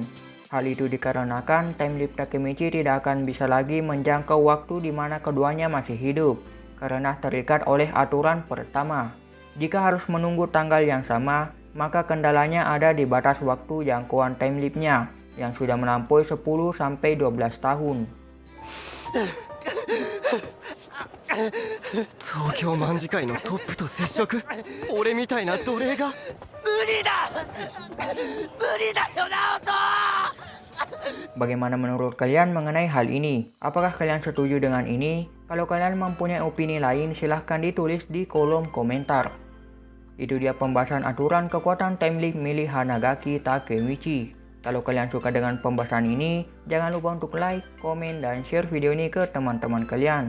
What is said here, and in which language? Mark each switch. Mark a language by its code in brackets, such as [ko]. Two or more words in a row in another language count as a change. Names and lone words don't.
[id] Hal itu dikarenakan [en] time leap [id] Takemichi tidak akan bisa lagi menjangkau waktu di mana keduanya masih hidup karena terikat oleh aturan pertama. Jika harus menunggu tanggal yang sama, maka kendalanya ada di batas waktu jangkauan [en] time leap- [id] nya yang sudah melampaui 10-12 tahun. [ja] 東京卍会のトップと接触俺みたいな奴隷が無理だよナオト [id] Bagaimana menurut kalian mengenai hal ini? Apakah kalian setuju dengan ini? Kalau kalian mempunyai opini lain, silahkan ditulis di kolom komentar. Itu dia pembahasan aturan kekuatan [en] time leap [id] milik Hanagaki Takemichi. Kalau kalian suka dengan pembahasan ini, jangan lupa untuk like, komen, dan share video ini ke teman-teman kalian.